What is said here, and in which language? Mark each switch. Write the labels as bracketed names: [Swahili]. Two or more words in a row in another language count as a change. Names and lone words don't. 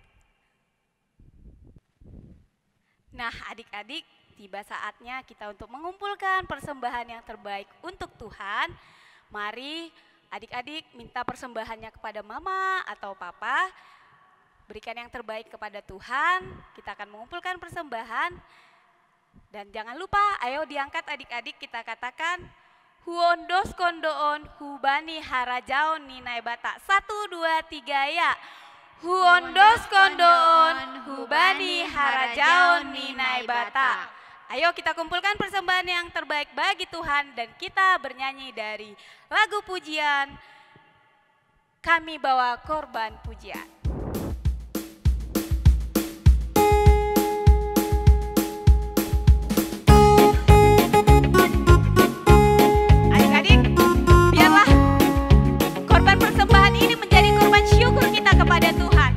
[Indonesian] Nah adik-adik, tiba saatnya kita untuk mengumpulkan persembahan yang terbaik untuk Tuhan. Mari adik-adik minta persembahannya kepada mama atau papa. Berikan yang terbaik kepada Tuhan. Kita akan mengumpulkan persembahan. Dan jangan lupa, ayo diangkat adik-adik, kita katakan [Batak Simalungun] Huondos kondoon hubani harajaon ninai bata. [Indonesian] 1, 2, 3 ya. [Batak Simalungun] Huondos kondoon hubani harajaon ninai bata. [Indonesian] Ayo kita kumpulkan persembahan yang terbaik bagi Tuhan dan kita bernyanyi dari lagu pujian Kami Bawa Korban Pujian. Adik-adik, biarlah korban persembahan ini menjadi korban syukur kita kepada Tuhan.